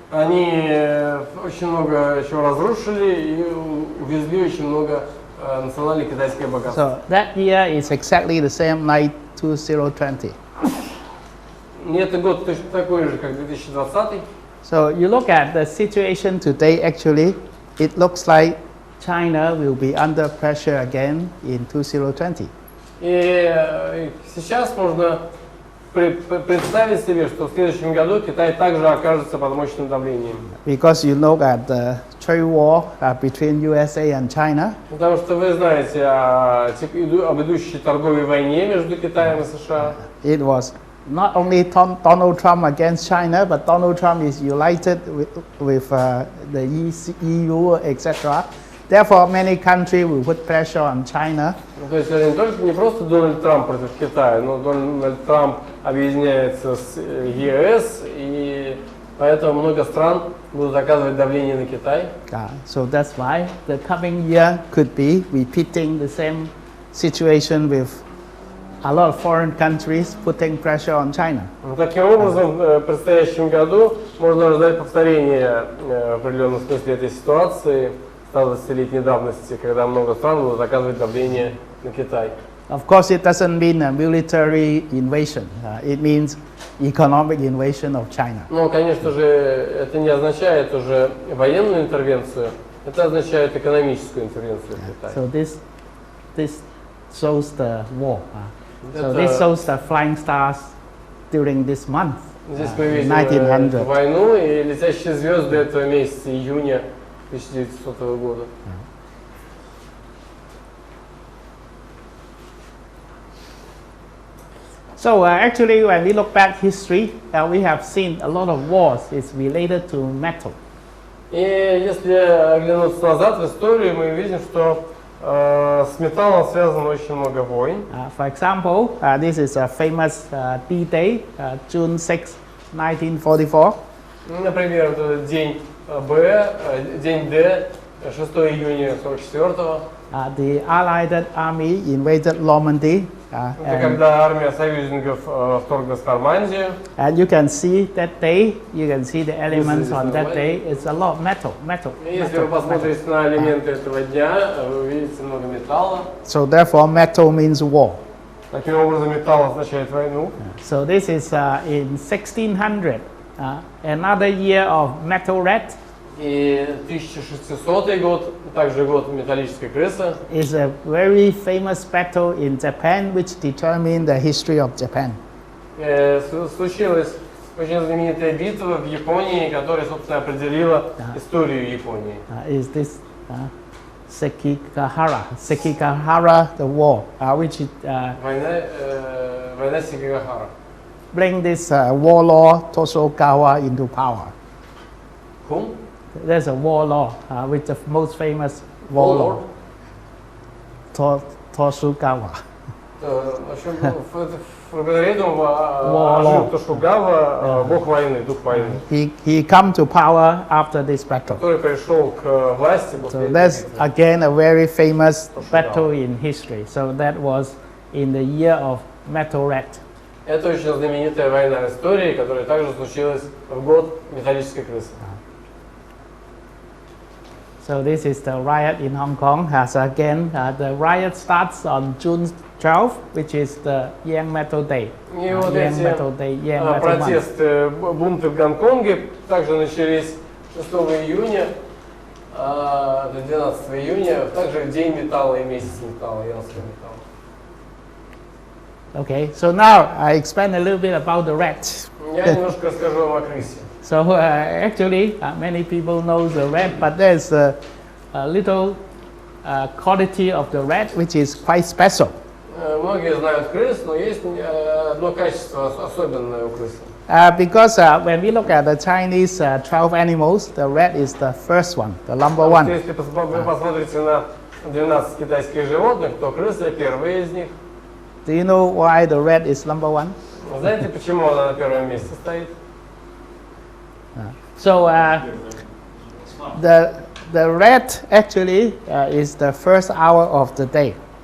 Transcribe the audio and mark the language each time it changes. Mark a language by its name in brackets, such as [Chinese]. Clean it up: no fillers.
[Russian] Они очень много чего разрушили и увезли очень много национальных китайских богатств. [English] So that year is exactly the same like 2020. [Russian] И это год точно такой же, как 2020. [English] So you look at the situation today, actually, it looks like China will be under pressure again in 2020. [Russian] И сейчас можно представить себе, что в следующем году Китай также окажется под мощным давлением. [English] Because you know that the trade war between USA and China, [Russian] Потому что вы знаете об идущей торговой войне между Китаем и США. [English] it was not only Donald Trump against China, but Donald Trump is united with the EU, etc. Therefore, many countries will put pressure on China. [Russian] То есть это не просто Дональд Трамп против Китая, но Дональд Трамп объединяется с ЕС, и поэтому много стран будут оказывать давление на Китай. [English] So that's why the coming year could be repeating the same situation with a lot of foreign countries putting pressure on China. [Russian] Таким образом, в предстоящем году можно ожидать повторения в определенном смысле этой ситуации 120-летней давности, когда много стран будут оказывать давление на Китай. [English] Of course, it doesn't mean a military invasion. It means economic invasion of China. [Russian] Но, конечно же, это не означает уже военную интервенцию, это означает экономическую интервенцию в Китае. [English] So this shows the war. So this shows the flying stars during this month, [Russian] Здесь мы видим [English] 1900. [Russian] войну и летящие звезды этого месяца, июня 1900 года. [English] So actually, when we look back history, we have seen a lot of wars is related to metal. [Russian] И если оглянуться назад в историю, мы видим, что с металлом связано очень много войн. [English] For example, this is a famous D-Day, June 6, 1944. [Russian] Например, вот этот день Б, день Д, 6 июня 1944. [English] The Allied army invaded Normandy. [Russian] Это когда армия союзников вторглась в Нормандию. [English] And you can see that day, you can see the elements on that day. It's a lot of metal. [Russian] И если вы посмотрите на элементы этого дня, вы увидите много металла. [English] So therefore, metal means war. [Russian] Таким образом, металл означает войну. [English] So this is in 1600, another year of metal red. [Russian] И 1600 год, также год Металлической Крысы, [English] is a very famous battle in Japan which determined the history of Japan. [Russian] Случилась очень знаменитая битва в Японии, которая, собственно, определила историю Японии. [English] Is this Sekigahara the war, which is, [Russian] Война Секигахара. [English] bring this warlord Tokugawa into power. Whom? There's a warlord, which the most famous warlord, Tokugawa. [Russian] В общем, благодаря этому жил Тошугава, бог войны, дух войны. [English] He come to power after this battle. [Russian] Который пришел к власти [English] So [Russian] после [English] that's [Russian] этой битвы. [English] again a very famous battle in history. So that was in the year of Metal Rat. [Russian] Это очень знаменитая война в истории, которая также случилась в год Металлической Крысы. [English] So this is the riot in Hong Kong. As again, the riot starts on June 12th, which is the Yang Metal Day. [Russian] И вот [English] Yang [Russian] эти [English] Metal Day, Yang Metal Month. [Russian] протесты, бунты в Гонконге также начались 6 июня до 12 июня, также День металла и месяц металла, янского металла. [English] Okay, so now I explain a little bit about the rat. [Russian] Я немножко расскажу вам о крысе. [English] So actually, many people know the rat, but there's a little quality of the rat which is quite special. [Russian] Многие знают крыс, но есть одно качество особенное у крысы. [English] Because when we look at the Chinese 12 animals, the rat is the first one, the number one. [Russian] Если вы посмотрите на 12 китайских животных, то крыса первая из них. [English] Do you know why the rat is number one? [Russian] Знаете, почему она на первом месте стоит? [English] So the rat actually is the first hour of the day.